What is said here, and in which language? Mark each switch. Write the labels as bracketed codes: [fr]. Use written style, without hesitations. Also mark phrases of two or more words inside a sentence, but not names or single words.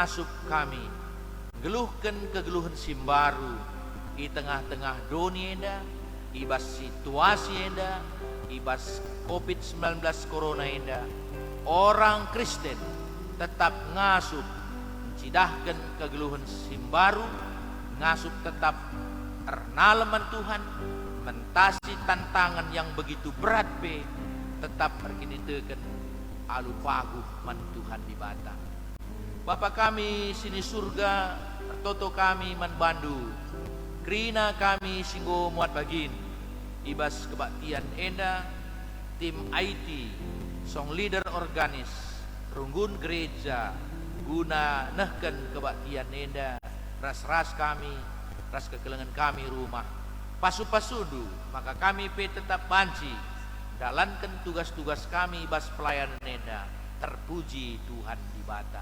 [btx] Ngasup kami geluhkan kegeluhan simbaru [id] di tengah-tengah dunia [btx] enda, ibas situasi enda, ibas COVID-19 corona enda. Orang Kristen tetap ngasup mencidahkan kegeluhan simbaru, ngasup tetap ernaleman Tuhan, mentasi [id] tantangan yang begitu berat [btx] be, tetap berkinitekan alu paguh man Tuhan di bata. Bapa kami sini surga, toto kami man Bandu, krina kami singgo muat bagin, ibas kebaktian enda, tim IT, [en] song leader [btx] organis, runggun gereja, guna nehken kebaktian enda, ras-ras kami, ras kekelengan kami rumah, pasu-pasudu, maka kami pe tetap banci, dalankan tugas-tugas kami ibas pelayanan enda, terpuji Tuhan di bata.